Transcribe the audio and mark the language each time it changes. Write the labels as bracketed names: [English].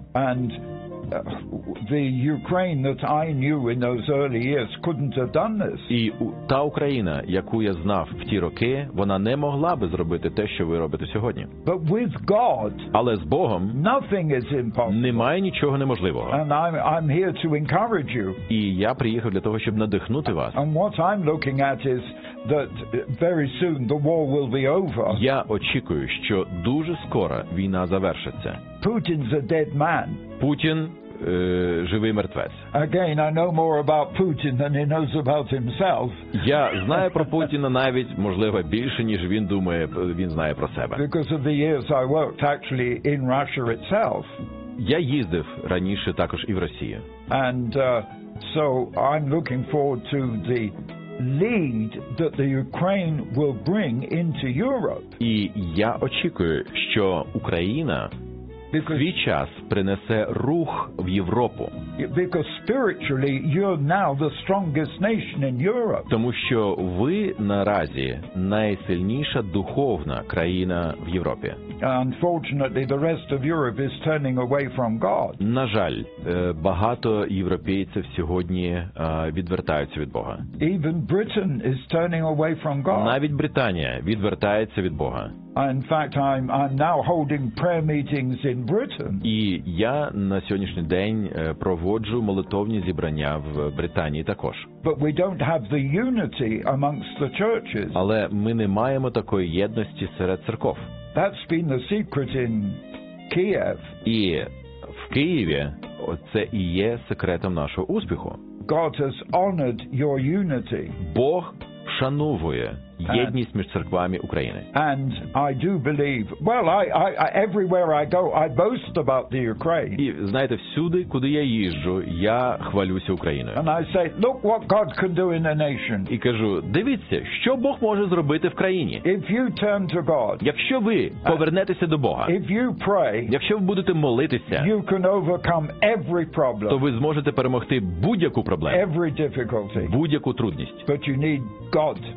[English] And the Ukraine that I knew in those early years couldn't have done this. [Ukrainian] І та Україна, яку я знав в ті роки, вона не могла би зробити те, що ви робите сьогодні. [English] But with God, [Ukrainian] але з Богом, [English] nothing is impossible. [Ukrainian] Немає нічого неможливого. [English] And I'm here to encourage you. [Ukrainian] І я приїхав для того, щоб надихнути вас. [English] And what I'm looking at is that very soon the war will be over. [Ukrainian] Я очікую, що дуже скоро війна завершиться. [English] Putin's a dead man. [Ukrainian] Путін живий мертвець. [English] Again, I know more about Putin than he knows about himself. [Ukrainian] Я знаю про Путіна навіть, можливо, більше, ніж він думає, він знає про себе. [English] Because of the years I worked actually in Russia itself. [Ukrainian] Я їздив раніше також і в Росію. [English] And so I'm looking forward to the lead that the Ukraine will bring into Europe. [Ukrainian] І я очікую, що Україна свій час принесе рух в Європу. [English] Because spiritually you're now the strongest nation in Europe. [Ukrainian] Тому що ви наразі найсильніша духовна країна в Європі. [English] Unfortunately, the rest of Europe is turning away from God. [Ukrainian] На жаль, багато європейців сьогодні відвертаються від Бога. [English] Even Britain is turning away from God. [Ukrainian] Навіть Британія відвертається від Бога. [English] In fact, I'm now holding prayer meetings in Britain. [Ukrainian] І я на сьогоднішній день проводжу молитовні зібрання в Британії також. [English] But we don't have the unity amongst the churches. [Ukrainian] Але ми не маємо такої єдності серед церков. [English] That's been the secret in Kiev. [Ukrainian] І в Києві це і є секретом нашого успіху. [English] God has honored your unity. [Ukrainian] Бог вшановує єдність між церквами України. [English] And I do believe. Well, I everywhere I go, I boast about the Ukraine. [Ukrainian] І знаєте, всюди, куди я їжджу, я хвалюся Україною. [English] And I say, look what God can do in a nation. [Ukrainian] І кажу: "Дивіться, що Бог може зробити в країні". [English] If you turn to God. [Ukrainian] Якщо ви повернетеся до Бога. [English] If you pray. [Ukrainian] Якщо ви будете молитися. [English] You can overcome every problem. [Ukrainian] То ви зможете перемогти будь-яку проблему. [English] Every difficulty. [Ukrainian] Будь-яку трудність. [English] But you need God.